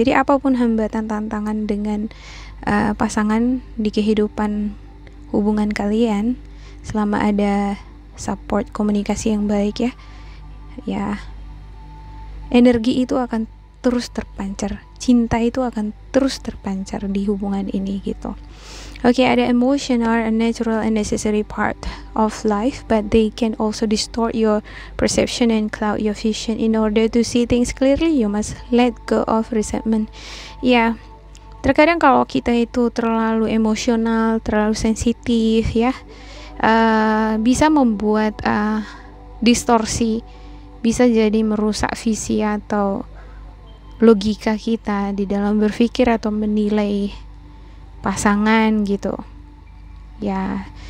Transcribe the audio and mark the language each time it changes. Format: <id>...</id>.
<id>Jadi apapun hambatan, tantangan dengan pasangan di kehidupan hubungan kalian, selama ada support, komunikasi yang baik ya, energi itu akan terus terpancar, cinta itu akan terus terpancar di hubungan ini gitu. Oke, ada</id> <en>emotion are a natural and necessary part of life, but they can also distort your perception and cloud your vision. In order to see things clearly, you must let go of resentment.</en> <id>Ya, terkadang kalau kita itu terlalu emosional, terlalu sensitif ya, bisa membuat distorsi, bisa jadi merusak visi atau logika kita di dalam berpikir atau menilai pasangan gitu ya.</id>